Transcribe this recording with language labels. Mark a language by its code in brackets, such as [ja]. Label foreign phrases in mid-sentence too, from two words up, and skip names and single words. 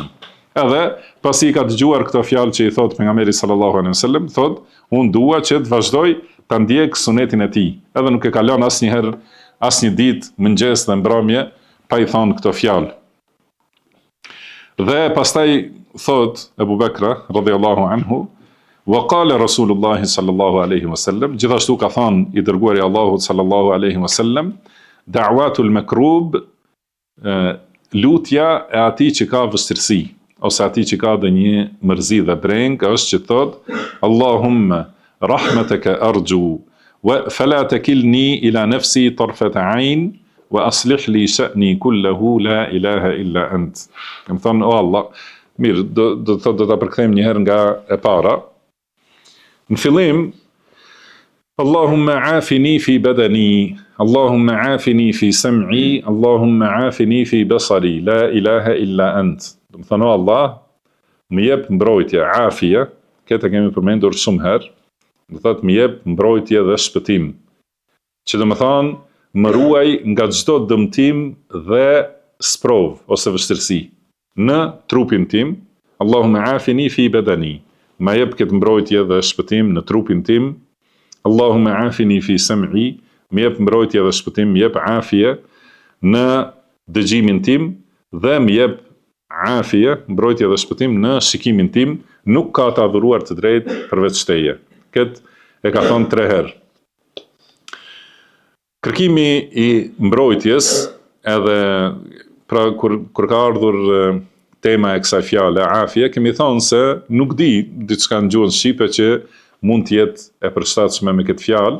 [sq] Edhe pasi i ka dëgjuar këto fjalë që i thot pejgamberi [ar] صلى الله عليه وسلم, [sq] thot, unë dua që të vazhdoj ta ndjek sunetin e tij. Edhe nuk e ka lënë asnjëherë, asnjë ditë, mëngjes dhe mbrëmje pa i thënë këto fjalë. Dhe pastaj thot Abu Bekra [ar] رضي الله عنه وقال رسول الله صلى الله عليه وسلم, [sq] gjithashtu ka thënë i dërguari i Allahut [ar] صلى الله عليه وسلم دعوة المكروب, [sq] lutja e atij që ka vështirësi, ose atij që ka dhe një mërzi dhe breng, është që thot, [ar] اللهم رحمتك أرجو فلا تكلني إلى نفسي طرفة عين وأصلح لي شأني كله لا إله إلا أنت. [sq] Kam thonë, o Allah, mirë, do ta përkthejmë një herë nga e para. Në fillim, [ar] اللهم عافني في بدني اللهم عافني في سمعي اللهم عافني في بصري لا إله إلا أنت. [sq] Do të thonë, o Allah, më jep mbrojtje, afia, këtë kemi përmendur shumë herë, do thotë më jep mbrojtje dhe shpëtim. Që do të thonë, më ruaj nga çdo dëmtim dhe sprov ose vështirësi në trupin tim. [ar] اللهم عافني في بدني, [sq] më jep këtë mbrojtje dhe shpëtim në trupin tim. [ar] اللهم عافني في سمعي, [sq] më jep mbrojtje dhe shpëtim, më jep afie në dëgjimin tim dhe më jep afie, mbrojtje dhe shpëtim në shikimin tim, nuk ka të adhuruar të drejtë përveç teje. Këtë e ka thonë 3 herë. Kërkimi i mbrojtjes, edhe pra kur ka ardhur tema e kësaj fjale, afie, kemi thonë se nuk di diçka në gjuhën shqipe që mund të jetë e përshtatshme me këtë fjalë.